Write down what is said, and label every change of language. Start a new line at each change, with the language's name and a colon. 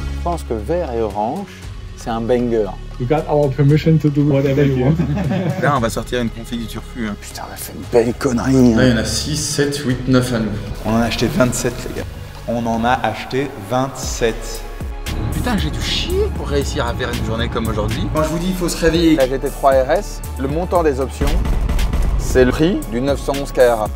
French: pense que vert et orange, c'est un banger.
English: You got our permission to do whatever you want.
French: Là, on va sortir une config du turfu. Hein. Putain, on a fait une belle connerie. Hein. Là, il y en a 6, 7, 8, 9 à nous. On en a acheté 27, les gars. On en a acheté 27. Putain, j'ai dû chier pour réussir à faire une journée comme aujourd'hui. Quand je vous dis, il faut se réveiller. La GT3 RS, le montant des options, c'est le prix du 911 Carrera.